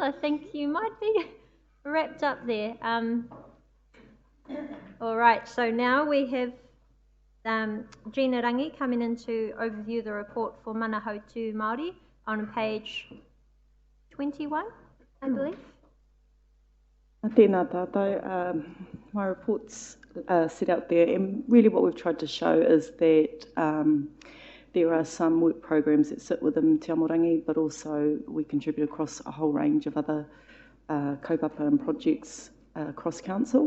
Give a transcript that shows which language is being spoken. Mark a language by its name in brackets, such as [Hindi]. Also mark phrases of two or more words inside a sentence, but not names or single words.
[English] I think you might be wrapped up there. All right, so now we have Gina Rangi coming in to overview the report for Mana Hautu Māori on page 21, I believe. [Māori] Tēnā tātou. [English] My report's set out there, and really what we've tried to show is that there are some work programs that sit within Te Amorangi, but also we contribute across a whole range of other kaupapa and projects across council.